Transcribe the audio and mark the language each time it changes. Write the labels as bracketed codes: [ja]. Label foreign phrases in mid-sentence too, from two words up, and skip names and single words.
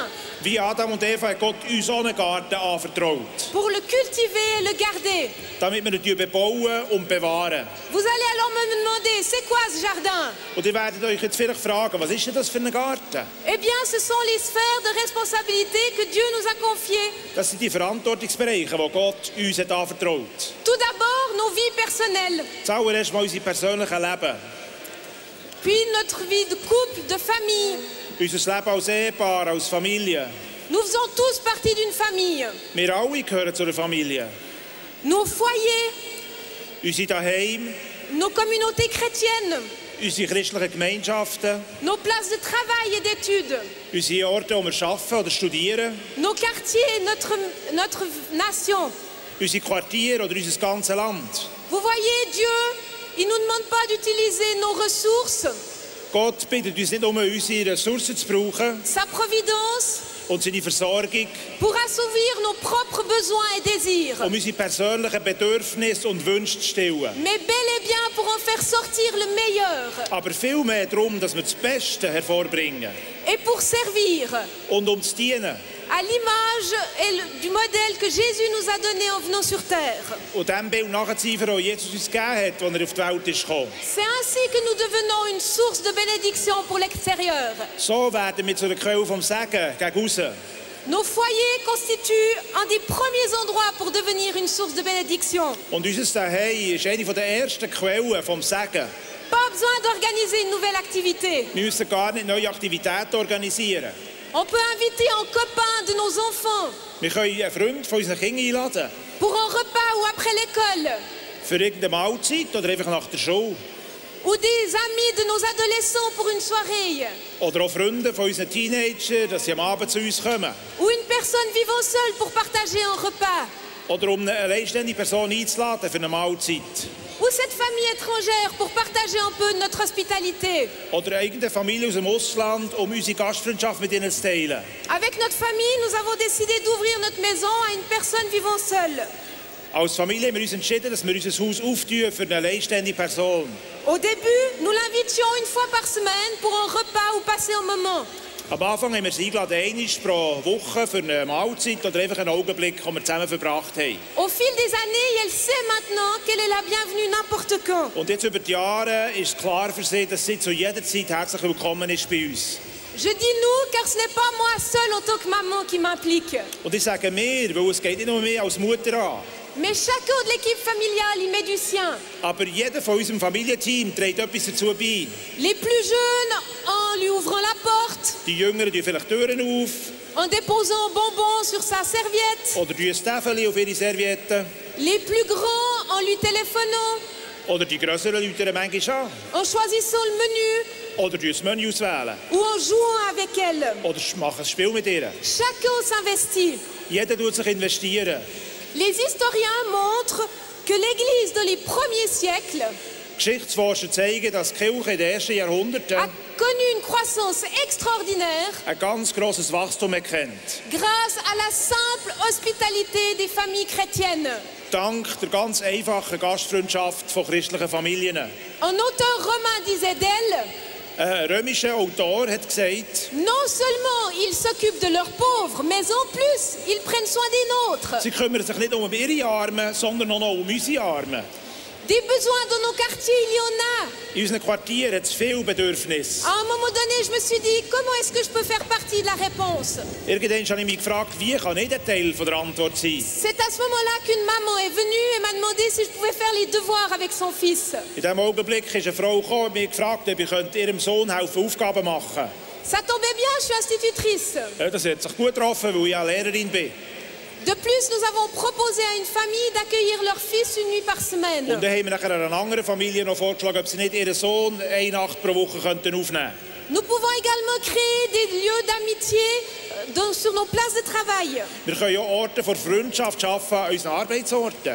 [de] Wie Adam und Eva hat Gott uns einen Garten anvertraut. [fr] Pour le cultiver et le garder. [de] Damit wir ihn bebauen und bewahren. [fr] Vous allez alors me demander, c'est quoi ce jardin? [de] Und ihr werdet euch jetzt vielleicht fragen, was ist denn das für ein Garten? [fr] Eh bien, ce sont les sphères de responsabilité que Dieu nous a confiées. [de] Das sind die Verantwortungsbereiche, die Gott uns hat anvertraut. [fr] Tout d'abord, nos vies personnelles. [de] Zuallererst mal unser persönliches Leben. [fr] Puis notre vie de couple, de famille. [de] Unser Leben als Ehepaar, als Familie. [fr] Nous faisons tous partie d'une famille. [de] Wir alle gehören zu einer Familie. [fr] Nos foyers. [de] Unsere Daheim. [fr] Nos communautés chrétiennes. [de] Unsere christlichen Gemeinschaften. [fr] Nos places de travail et d'études. [de] Unsere Orte, wo wir arbeiten oder studieren. [fr] Nos quartiers, notre nation. [de] Unsere Quartiere oder unser ganzes Land. [fr] Vous voyez, Dieu, il ne nous demande pas d'utiliser nos ressources. [de] Gott bittet uns nicht, unsere Ressourcen zu brauchen. [fr] Sa providence. [de] Und seine Versorgung. [fr] Pour assouvir nos propres besoins et désirs. [de] Unsere persönlichen Bedürfnisse und Wünsche zu stillen. [fr] Mais bel et bien pour en faire sortir le meilleur. [de] Aber viel mehr darum, dass wir das Beste hervorbringen. [fr] Et pour servir. [de] Und zu dienen. [fr] À l'image du modèle que Jésus nous a donné en venant sur terre. [de] Und dem Bild nachzueifern, das Jesus uns gegeben hat, als auf die Welt ist gekommen. [fr] C'est ainsi que nous devenons une source de bénédiction pour l'extérieur. [de] So werden wir zu einer Quelle vom Segen gegen aussen. [fr] Nos foyers constituent un des premiers endroits pour devenir une source de bénédiction. [de] Und unser Zuhause ist eine der ersten Quellen vom Segen. [fr] Pas besoin d'organiser une nouvelle activité. [de] Wir müssen gar nicht neue Aktivitäten organisieren. [fr] On peut inviter un copain de nos enfants. [de] Wir können einen Freund von unseren Kindern einladen. [fr] Pour un repas ou après l'école. [de] Für irgendeine Mahlzeit oder einfach nach der Schule. [fr] Ou des amis de nos adolescents pour une soirée. [de] Oder auch Freunde von unseren Teenagern, dass sie am Abend zu uns kommen. [fr] Ou une personne vivant seule pour partager un repas. [de] Oder um eine alleinstehende Person einzuladen für eine Mahlzeit. [fr] Ou cette famille étrangère pour partager un peu notre hospitalité. [de] Oder irgendeine Familie aus dem Ausland, um unsere Gastfreundschaft mit ihnen zu teilen. [fr] Avec notre famille, nous avons décidé d'ouvrir notre maison à une personne vivant seule. [de] Als Familie haben wir uns entschieden, dass wir unser Haus auftun für eine alleinstehende Person. [fr] Au début, nous l'invitions une fois par semaine pour un repas ou passer un moment. [de] Am Anfang haben wir sie eingeladen, einmal pro Woche für eine Mahlzeit oder einfach einen Augenblick, den wir zusammen verbracht haben. [fr] Au fil des années, elle sait maintenant qu'elle est la bienvenue n'importe quand. [de] Und jetzt über die Jahre ist klar für sie, dass sie zu jeder Zeit herzlich willkommen ist bei uns. [fr] Je dis nous, car ce n'est pas moi seule en tant que maman qui m'implique. [de] Und ich sage mir, weil es geht nicht nur mehr als Mutter an. [fr] Mais chacun de l'équipe familiale y met du sien. [de] Aber jeder von unserem Familienteam trägt etwas dazu bei. [fr] Les plus jeunes en lui ouvrant la porte. [de] Die Jüngeren tun vielleicht Türen auf. [fr] En déposant un bonbon sur sa serviette. [de] Oder tun ein Täfeli auf ihre Serviette. [fr] Les plus grands en lui téléphonant. [de] Oder die grösseren Leute manchmal an. [fr] En choisissant le menu. [de] Oder das Menü auswählen. [fr] Ou en jouant avec elle. [de] Oder machen ein Spiel mit ihr. [fr] Chacun s'investit. [de] Jeder tut sich investieren. [fr] Les historiens montrent que l'Église de les premiers siècles [de] Geschichtsforscher zeigen, dass die Kirche in den ersten Jahrhunderten [fr] a connu une croissance extraordinaire [de] ein ganz grosses Wachstum erkennt. [fr] grâce à la simple hospitalité des familles chrétiennes. [de] Dank der ganz einfachen Gastfreundschaft von christlichen Familien. [fr] Un auteur romain disait d'elle: [de] Ein römischer Autor hat gesagt, [fr] non seulement ils s'occupent de leurs pauvres, mais en plus ils prennent soin des nôtres. [de] sie kümmern sich nicht um ihre Armen, sondern auch noch um unsere Armen. [fr] Des besoins dans nos quartiers, il y en a. [de] In unseren Quartieren hat es viele Bedürfnisse. [fr] À un moment donné, je me suis dit, comment est-ce que je peux faire partie de la réponse? [de] Irgendwann habe ich mich gefragt, wie kann ich ein Teil von der Antwort sein? [fr] C'est à ce moment-là qu'une maman est venue et m'a demandé si je pouvais faire les devoirs avec son fils. [de] In diesem Augenblick ist eine Frau gekommen und mich gefragt, ob ich ihrem Sohn helfen, Aufgaben machen. [fr] Ça tombait bien, je suis institutrice. [de] Ja, das hat sich gut getroffen, weil ich ja Lehrerin bin. [fr] De plus, nous avons proposé à une famille d'accueillir leur fils une nuit par semaine. [de] Und dann haben wir nachher einer anderen Familie noch vorgeschlagen, ob sie nicht ihren Sohn eine Nacht pro Woche aufnehmen könnten. [fr] Nous pouvons également créer des lieux d'amitié sur nos places de travail. [de] Wir können auch Orte für Freundschaft schaffen an unseren Arbeitsorten.